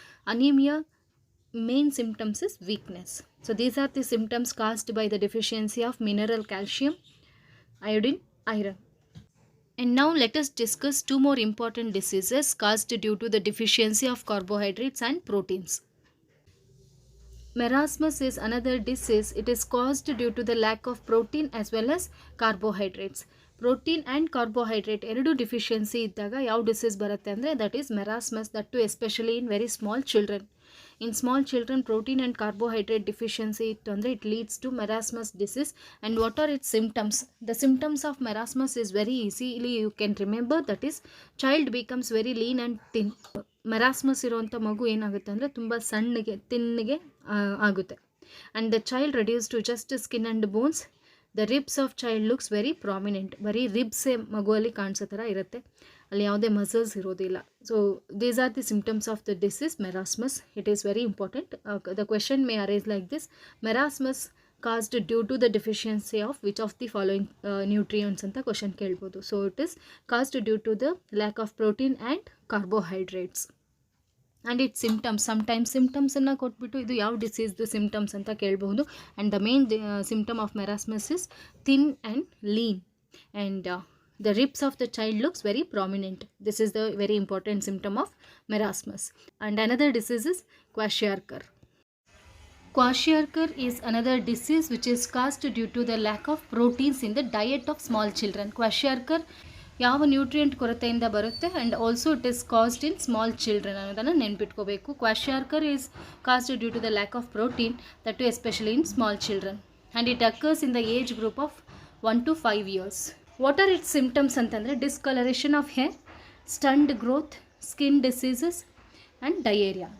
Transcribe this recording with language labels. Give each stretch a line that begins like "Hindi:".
English: Anemia main symptoms is weakness. So these are the symptoms caused by the deficiency of mineral calcium, iodine, iron. And now let us discuss two more important diseases caused due to the deficiency of carbohydrates and proteins. Marasmus is another disease. It is caused due to the lack of protein as well as carbohydrates. Protein and carbohydrate
Kannada: ಎರಡು deficiency ಇದ್ದಾಗ ಯಾವ disease ಬರುತ್ತೆ ಅಂದರೆ
English: That is marasmus, that too especially in very small children. In small children protein and carbohydrate deficiency
Kannada: ಇತ್ತು ಅಂದರೆ
English: It leads to marasmus disease. And what are its symptoms? The symptoms of marasmus is very easily you can remember, that is child becomes very lean and thin.
Kannada: ಮೆರಾಸ್ಮಸ್ ಇರುವಂಥ ಮಗು ಏನಾಗುತ್ತೆ ಅಂದರೆ ತುಂಬ ತಿನ್ನಿಗೆ ಆಗುತ್ತೆ.
English: And the child reduces to just skin and bones. The ribs of child looks very prominent.
Kannada: ಬರೀ ರಿಬ್ಸೇ ಮಗುವಲ್ಲಿ ಕಾಣಿಸೋ ಥರ ಇರುತ್ತೆ, ಅಲ್ಲಿ ಯಾವುದೇ ಮಸಲ್ಸ್ ಇರೋದಿಲ್ಲ.
English: So these are the symptoms of the disease marasmus. It is very important. The question may arise like this: marasmus caused due to the deficiency of which of the following nutrients
Kannada: ಅಂತ question ಕೇಳ್ಬೋದು.
English: So it is caused due to the lack of protein and carbohydrates.
Kannada: And it symptoms, sometimes ಸಿಂಪ್ಟಮ್ಸನ್ನು ಕೊಟ್ಬಿಟ್ಟು ಇದು ಯಾವ ಡಿಸೀಸ್ದು symptoms ಅಂತ ಕೇಳಬಹುದು.
English: And the main symptom of marasmus is thin and lean, and the ribs of the child looks very prominent. This is the very important symptom of marasmus. And another disease is kwashiorkor. Kwashiorkor is another disease which is caused due to the lack of proteins in the diet of small children. Kwashiorkor
Kannada: ಯಾವ nutrient ಕೊರತೆಯಿಂದ ಬರುತ್ತೆ,
English: and also it is caused in small children
Kannada: ಅನ್ನೋದನ್ನು ನೆನ್ಪಿಟ್ಕೋಬೇಕು.
English: Kwashiorkor is caused due to the lack of protein, that too especially in small children, and it occurs in the age group of 1 to 5 years. What are its symptoms ಅಂತಂದರೆ discolouration of hair, stunted growth, skin diseases and diarrhoea.